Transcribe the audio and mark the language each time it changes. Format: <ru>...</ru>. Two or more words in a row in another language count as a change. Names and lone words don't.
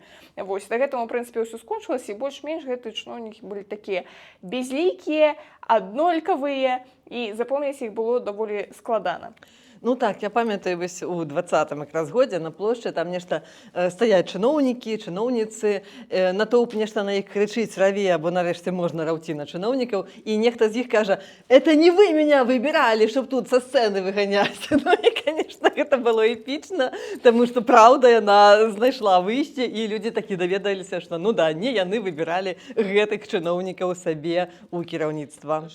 <be>Вось, да гэтага, у прынцыпе, ўсё скончылася, і больш-менш гэтыя чыноўнікі былі такія безлікія, аднолькавыя, і запомніць іх было даволі складана. Ну так, я памятаю, вось у 20-м якраз годзе на плошчы там нешта стаяць чыноўнікі, чыноўніцы, натоўп нешта на іх крычыць, раве, або нарэшце можна раўці на чыноўнікаў, і нехта з іх кажа:</be> <ru>«Это не вы меня выбирали, чтоб тут</ru> <be>са сцэны выганяць». Ну і, конечно, гэта было эпічна, таму што праўда яна знайшла выйсце, і людзі такі даведаліся, што ну да, не яны выбіралі гэтых чыноўнікаў сабе ў кіраўніцтва.</be>